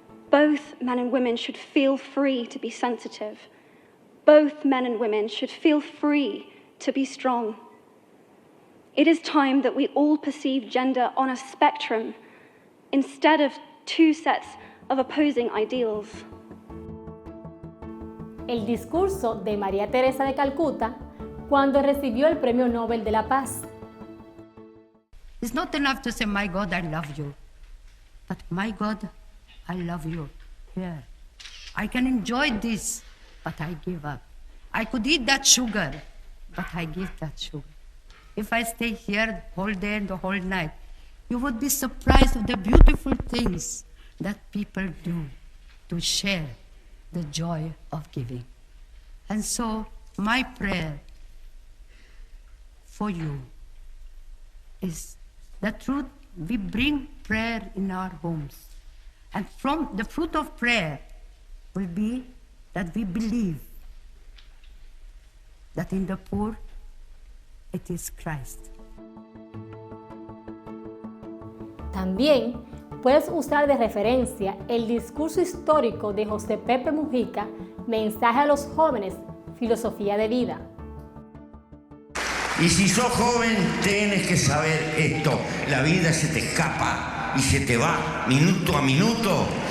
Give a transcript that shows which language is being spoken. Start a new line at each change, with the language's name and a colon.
English: Both men and women should feel free to be sensitive. Both men and women should feel free to be strong. It is time that we all perceive gender on a spectrum instead of 2 sets of opposing ideals.
Spanish: El discurso de María Teresa de Calcuta cuando recibió el Premio Nobel de la Paz.
English: It's not enough to say, my God, I love you. But my God, I love you. Yeah. I can enjoy this, but I give up. I could eat that sugar, but I give that sugar. If I stay here the whole day and the whole night, you would be surprised of the beautiful things that people do to share the joy of giving. And so my prayer for you is the truth. We bring prayer in our homes. And from the fruit of prayer will be that we believe that in the poor it is Christ.
Spanish: También puedes usar de referencia el discurso histórico de José Pepe Mujica, Mensaje a los jóvenes, filosofía de vida. Y si sos joven, tienes que saber esto. La vida se te escapa y se te va minuto a minuto.